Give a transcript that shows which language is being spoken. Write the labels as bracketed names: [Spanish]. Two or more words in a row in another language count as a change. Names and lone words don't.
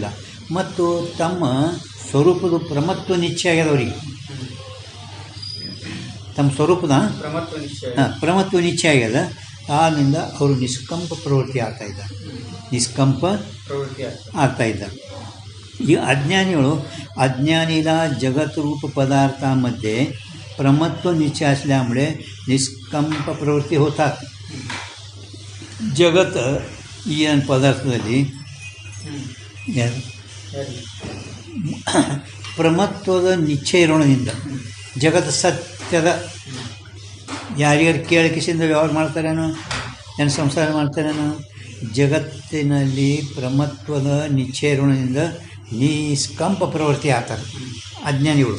[Kannada] ಮತ್ತು ತಮ್ಮ ಸ್ವರೂಪದ ಪ್ರಮತ್ವ ನಿಶ್ಚಯ ಆಗ್ಯದ ಅವ್ರಿಗೆ. ತಮ್ಮ ಸ್ವರೂಪದ ಪ್ರಮತ್ವ ನಿಶ್ಚಯ ಆಗ್ಯದ. ಆದ್ದರಿಂದ ಅವರು ನಿಷ್ಕಂಪ ಪ್ರವೃತ್ತಿ ಆಗ್ತಾಯಿದ್ದಾರೆ, ನಿಷ್ಕಂಪ ಆಗ್ತಾಯಿದ್ದಾರೆ. [Marathi] ಈ अज्ञानीಗಳು अज्ञानीला जगत रूप पदार्थामध्ये प्रमत्व निश्चय असल्यामुळे निष्कंप प्रवृत्ती होतात. [Kannada] जगत ಈ ಪದಾರ್ಥದಲ್ಲಿ ಪ್ರಮತ್ವದ ನಿಶ್ಚಯ ಇರೋಣದಿಂದ ಜಗತ್ತು ಸತ್ಯದ ಯಾರ್ಯಾರು ಕೇಳಿಕೆಸಿಂದ ವ್ಯವಹಾರ ಮಾಡ್ತಾರೇನೋ, ಏನು ಸಂಸಾರ ಮಾಡ್ತಾರೇನೋ, ಜಗತ್ತಿನಲ್ಲಿ ಪ್ರಮತ್ವದ ನಿಶ್ಚಯ ಇರೋಣದಿಂದ ನಿಷ್ಕಂಪ ಪ್ರವೃತ್ತಿ ಆಗ್ತಾರೆ ಅಜ್ಞಾನಿಗಳು.